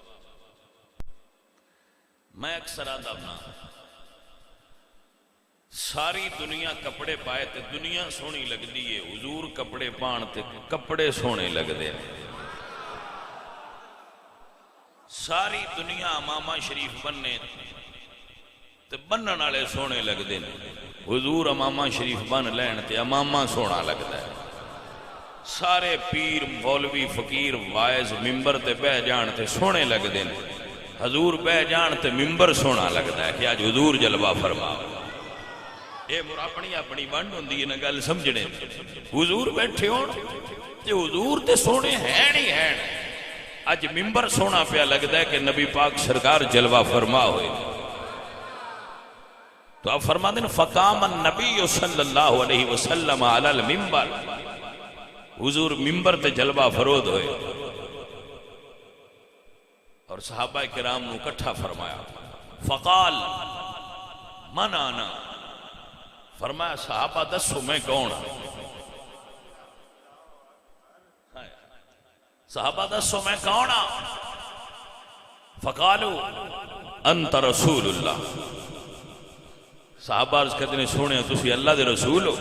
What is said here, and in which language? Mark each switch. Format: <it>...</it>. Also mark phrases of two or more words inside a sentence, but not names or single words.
<pa>میں اکثر آدھا اپنا ساری دنیا کپڑے پائے تے دنیا سونی لگ دی ہے، حضور کپڑے پان تے کپڑے سونے لگ دے. ساری دنیا امامہ شریف بننے تے بنن والے سونے لگ دے. حضور امامہ شریف بن لین تے امامہ سونا لگتا ہے. سارے پیر مولوی فقیر وائز ممبر تے بہ جان تے سونے لگ دے. حضور بہ جان تے ممبر سونا لگتا ہے کہ آج حضور جلوہ فرما. اے اپنی اپنی ونڈ ہوندی ہے نا گل سمجھنے. حضور بیٹھے ہون تے حضور تے سونے ہیں نہیں ہیں. اج ممبر سونا پیا لگتا ہے کہ نبی پاک سرکار جلوہ فرما ہوئے.</pa> <ur>تو آپ فرما دیں</ur> <ar>فقام النبی صلی اللہ علیہ وسلم علی المنبر.</ar> <pa>حضور ممبر تے جلوہ فرود ہوئے اور صحابہ کرام نو کٹھا فرمایا.</pa> <ar>فقال من آنا،</ar> <pa>فرمایا صحابہ دسو میں کون. صحابہ دسو میں کون ہاں؟</pa> <ar>فقالو انت رسول اللہ.</ar> <pa>صحابہ عرض کرتے ہیں سونے تسی اللہ دے رسول ہو.</pa>